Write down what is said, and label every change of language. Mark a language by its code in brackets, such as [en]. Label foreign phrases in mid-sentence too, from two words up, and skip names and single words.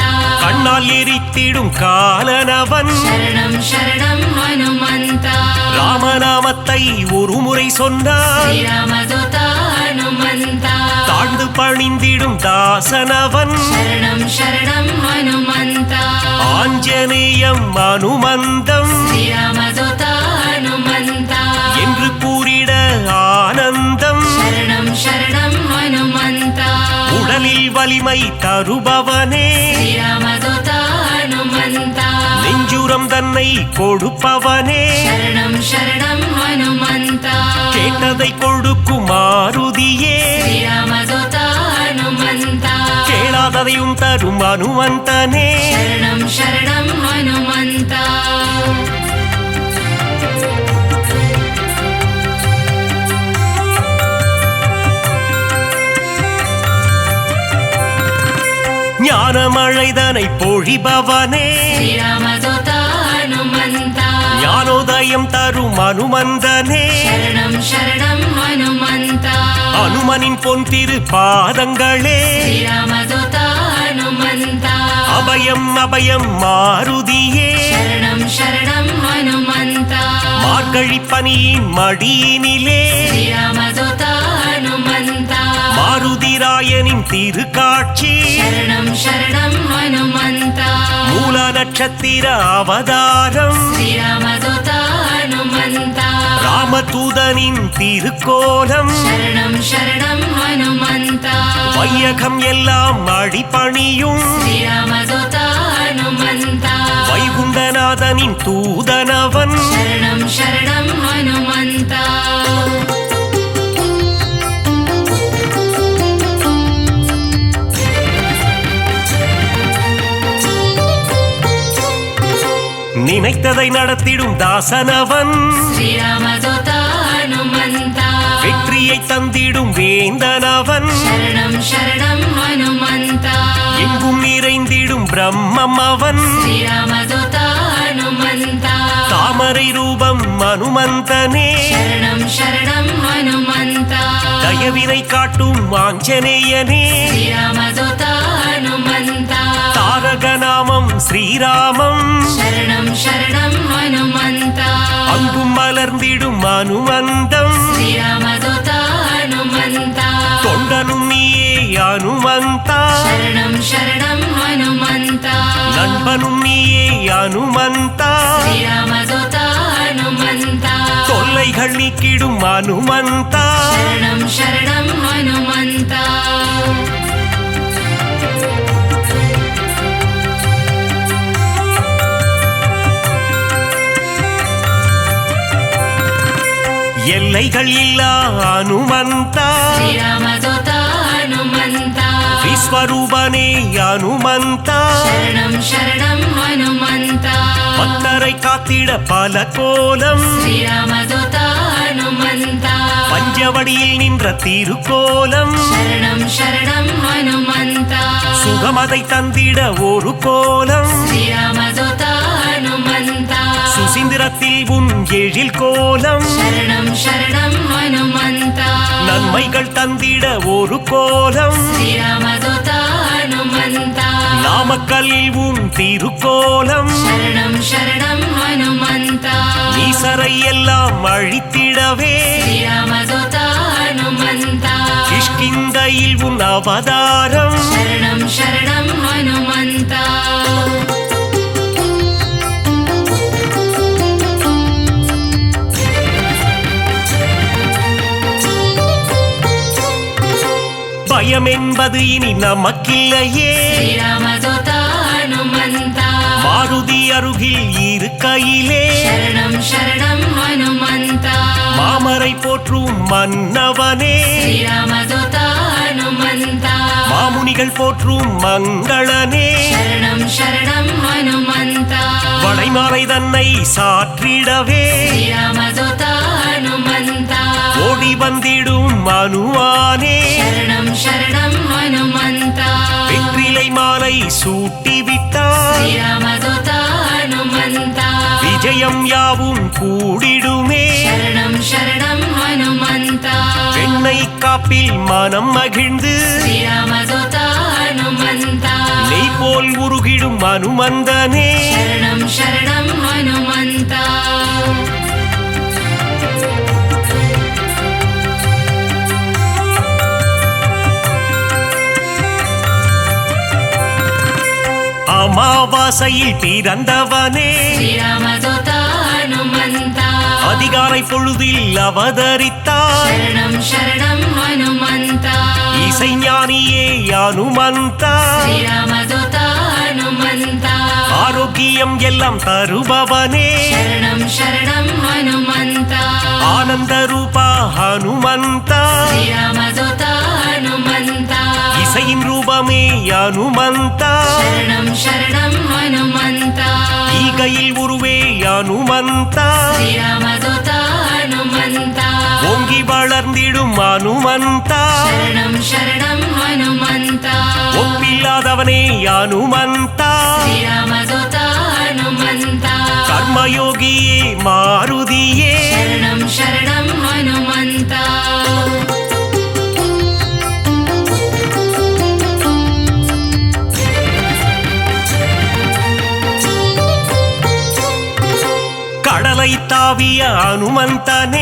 [ta] கண்ணால் எரித்திடும் காலனவன் [sa] ಶರಣಂ ಶರಣಂ ಹನುಮಂತ [ta] ராமநாமத்தை ஒரு முறை சொன்னால் [sa] ಶ್ರೀರಾಮದೂತ ಹನುಮಂತ [ta] தாழ்ந்து பணிந்திடும் தாசனவன் [sa] ಶರಣಂ ಶರಣಂ ಹನುಮಂತ [ta] ஆஞ்சநேயம் அனுமந்தம் [sa] ಶ್ರೀರಾಮದೂತ ಹನುಮಂತ [ta] என்று கூறிட ஆனந்தம் [sa] ಶರಣಂ ಶರಣಂ ಹನುಮಂತ [ta] உடலில் வலிமை தருபவனே [sa] ಶ್ರೀರಾಮದೂತ ಹನುಮಂತ [ta] நெஞ்சுரம் தன்னை கொடுப்பவனே [sa] ಶರಣಂ ಶರಣಂ ಹನುಮಂತ [ta] கேட்டதை கொடுக்கும் மாருதியே [sa] ಶ್ರೀರಾಮದೂತ ಹನುಮಂತ [ta] கேளா கேளாததையும் தரும் அனுமந்தனே [sa] शरणं शरणं हनुमन्ता [ta] ஞானமழைதனை பொழிபவனே [sa] श्रीरामदूता हनुमन्ता [ta] ஞானோதயம் தரும் அனுமந்தனே [sa] शरणं शरणं हनुमन्ता [ta] அனுமனின் பொன் திரு பாதங்களே [sa] श्रीरामदूता हनुमन्ता [ta] அபயம் அபயம் மாருதியே [sa] शरणं शरणं हनुमन्ता [ta] மார்கழி பனியின் மடியினிலே [sa] श्रीरामदूता हनुमन्ता [ta] மாருதிராயனின் திருக்காட்சி [sa] शरणं शरणं हनुमन्ता [ta] மூல நட்சத்திர அவதாரம் [sa] श्रीरामदूता हनुमन्ता [ta] ராமதூதனின் திருக்கோலம் [sa] शरणं शरणं हनुमन्ता [ta] வையகம் எல்லாம் அடிபணியும் [sa] श्रीरामदूता हनुमन्ता [ta] வைகுண்டநாதனின் தூதனவன் [sa] शरणं शरणं हनुमन्ता [ta] நினைத்ததை நடத்திடும் தாசனவன் [sa] श्रीरामदूता हनुमन्ता [ta] வெற்றியை தந்திடும் வேந்தனவன் [sa] शरणं शरणं हनुमन्ता [ta] எங்கும் நிறைந்திடும் பிரம்மம் அவன் [sa] श्रीरामदूता हनुमन्ता [ta] தாமரை ரூபம் அனுமந்தனே [sa] शरणं शरणं हनुमन्ता [ta] தயவினை காட்டும் ஆஞ்சநேயனே [sa] श्रीरामदूता हनुमन्ता [ta] தாரக நாமம் ஸ்ரீராமம் [sa] शरणं शरणं हनुमन्ता [ta] அங்கும் மலர்ந்திடும் அனுமந்தம் [sa] श्रीरामदूता हनुमन्ता [ta] தொண்டனும் நீயே அனுமந்தா [sa] शरणं शरणं हनुमन्ता [ta] நண்பனும் நீயே அனுமந்தா [sa] श्रीरामदूता हनुमन्ता [ta] தொல்லைகள் நீக்கிடும் அனுமந்தா [sa] शरणं शरणं हनुमन्ता [ta] எல்லைகள் இல்லா அனுமந்தா [sa] श्रीरामदूता हनुमन्ता [ta] விஸ்வரூபனே அனுமந்தா [sa] शरणं शरणं हनुमन्ता [ta] பக்தரை காத்திட பல கோலம் [sa] श्रीरामदूता हनुमन्ता [ta] பஞ்சவடியில் நின்ற திருக்கோலம் [sa] शरणं शरणं हनुमन्ता [ta] சுகமதை தந்திட ஒரு கோலம் [sa] श्रीरामदूता हनुमन्ता [ta] சுசீந்திரத்தில் உன் எழில் கோலம் [sa] शरणं शरणं हनुमन्ता [ta] நன்மைகள் தந்திட ஒரு கோலம் [sa] श्रीरामदूता हनुमन्ता [ta] நாமக்கல்லில் உன் திருக்கோலம் [sa] शरणं शरणं हनुमन्ता [ta] ஈசரை எல்லாம் அழித்திடவே [sa] श्रीरामदूता हनुमन्ता [ta] கிஷ்கிந்தையில் உன் அவதாரம் [sa] शरणं शरणं हनुमन्ता [ta] பயம் என்பது இனி நமக்கில்லையே [sa] श्रीरामदूता हनुमन्ता [ta] மாருதி அருகில் இருக்கையிலே [sa] शरणं शरणं हनुमन्ता [ta] மாமரை போற்றும் மன்னவனே [sa] श्रीरामदूता हनुमन्ता [ta] மாமுனிகள் போற்றும் மங்களனே [sa] शरणं शरणं हनुमन्ता [ta] வளைமாலை தன்னை சாற்றிடவே [sa] श्रीरामदूता हनुमन्ता [ta] ஓடி வந்திடும் மனுவானே [sa] शरणं शरणं हनुमन्ता [ta] வெற்றிலை மாலை சூட்டிவிட்டார் [sa] श्रीरामदूता हनुमन्ता [ta] விஜயம் யாவும் கூடிடுமே [sa] शरणं शरणं हनुमन्ता [ta] பெண்ணை காப்பில் மனம் மகிழ்ந்து [sa] श्रीरामदूता हनुमन्ता [ta] நெய் போல் உருகிடும் அனுமந்தனே [sa] शरणं शरणं हनुमन्ता [ta] அமாவாசையில் பிறந்தவனே [sa] श्रीरामदूता हनुमन्ता [ta] அதிகாலை பொழுதில் அவதரித்தார் [sa] शरणं शरणं हनुमन्ता [ta] இசைஞானியே அனுமந்தா [sa] श्रीरामदूता हनुमन्ता [ta] ஆரோக்கியம் எல்லாம் தருபவனே [sa] शरणं शरणं हनुमन्ता [ta] ஆனந்த ரூபா ஹனுமந்தா [sa] श्रीरामदूता हनुमन्ता [ta] இசையின் ரூபமே ஹனுமந்த [sa] శరణం శరణం హనుమంత [ta] ஈகையில் உருவே ஹனுமந்த [sa] శ్రీరామదూత హనుమంత [ta] ஓங்கி வளர்ந்திடும் ஹனுமந்த [sa] శరణం శరణం హనుమంత [ta] ஒப்பில்லாதவனே ஹனுமந்த [sa] శ్రీరామదూత హనుమంత [ta] கர்மயோகியே மாருதியே [sa] శరణం శరణం హనుమంత [ta] கடலை தாவிய ஹனுமந்தனே